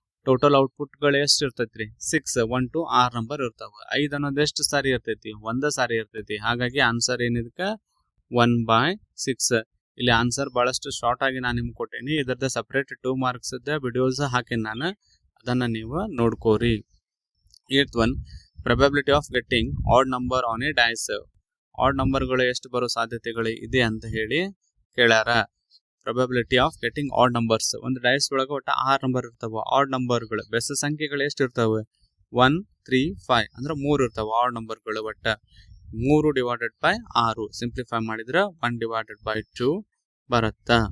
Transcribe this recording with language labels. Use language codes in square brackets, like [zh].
[kn] Total ಔಟ್ಪುಟ್ಗಳು ಎಷ್ಟು ಇರ್ತೈತ್ರಿ 6 1 to 6 number ಇರ್ತಾವ. 5 ಅನ್ನೋದು ಎಷ್ಟು ಸಾರಿ ಇರ್ತೈತಿ, ಒಂದ ಸಾರಿ ಇರ್ತೈತಿ. ಹಾಗಾಗಿ ಆನ್ಸರ್ ಏನಿದಕ್ಕ 1/6. ಇಲ್ಲಿ ಆನ್ಸರ್ ಬಹಳಷ್ಟು ಶಾರ್ಟ್ ಆಗಿ ನಾನು ನಿಮ್ಗೆ ಕೊಟ್ಟೇನಿ. ಇದರದ ಸಪ್ರೇಟ್ 2 ಮಾರ್ಕ್ಸ್ ವಿಡಿಯೋಸ್ ಹಾಕೇನಿ ನಾನು, ಅದನ್ನ ನೀವು ನೋಡ್ಕೋರಿ. [en] 8th one, probability of getting odd number on a dice. [kn] Add ನಂಬರ್ಗಳು ಎಷ್ಟು ಬರೋ ಸಾಧ್ಯತೆಗಳು ಇದೆ ಅಂತ ಹೇಳಿ ಕೇಳ್ಯಾರ. [en] Probability of getting odd numbers. [kn] ಒಂದು ಡೈಸ್ ಒಳಗೆ ಒಟ್ಟು 6 ನಂಬರ್ ಇರ್ತಾವ. ಆಡ್ ನಂಬರ್ಗಳು ಬೆಸ ಸಂಖ್ಯೆಗಳು ಎಷ್ಟು ಇರ್ತಾವೆ 1 3 5 ಅಂದ್ರೆ 3 ಇರ್ತಾವ ಆಡ್ ನಂಬರ್ಗಳು. ಒಟ್ಟ 3 ಡಿವೈಡೆಡ್ ಬೈ 6 ಸಿಂಪ್ಲಿಫೈ ಮಾಡಿದ್ರೆ 1 ಡಿವೈಡೆಡ್ ಬೈ 2 ಬರುತ್ತ.